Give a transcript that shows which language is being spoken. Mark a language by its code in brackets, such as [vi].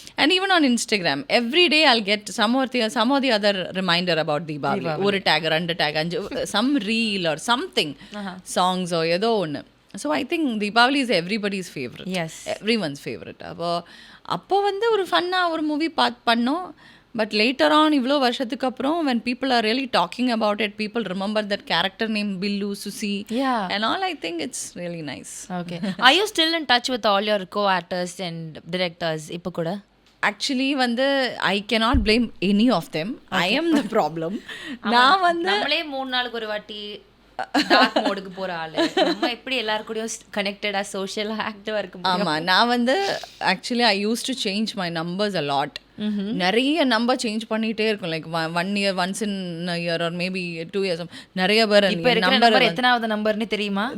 [en] And even on Instagram every day I'll get some or the other reminder about Deepavali. ஒரு டேக், 2 டேக், 5 some reel or something சாங்ஸோ ஏதோ ஒன்று. So I think Deepavali is everybody's favourite, everyone's favourite. [ta] அப்போ வந்து ஒரு ஃபன்னாக ஒரு movie பண்ணோம். [en] But later on, இவ்வளோ வருஷத்துக்கு அப்புறம் when people are really talking about it, people remember that character name Billu, Susi, and all. I think it's really nice. Okay. Are you still in touch with all your co-actors and directors இப்போ கூட? Actually வந்து I cannot blame any of them. I am the problem. நான் வந்து [ta] நம்மளே 3 நாளுக்கு ஒரு வாட்டி dark மோடுக்கு போற ஆளு. நம்ம எப்படி எல்லாரும் கூடயும் கனெக்டடா சோஷியல் ஆக்டிவா இருக்க முடியும்? [en] ஆமா, நான் வந்து actually I use to change my numbers a lot. நிறைய நம்பர் சேஞ்ச் பண்ணிட்டே இருக்கும். Like 1 year once in year or maybe 2 years. [ta] நிறைய பேர் இப்ப இருக்கிற நம்பர் எத்தனாவது நம்பர்னு தெரியுமா?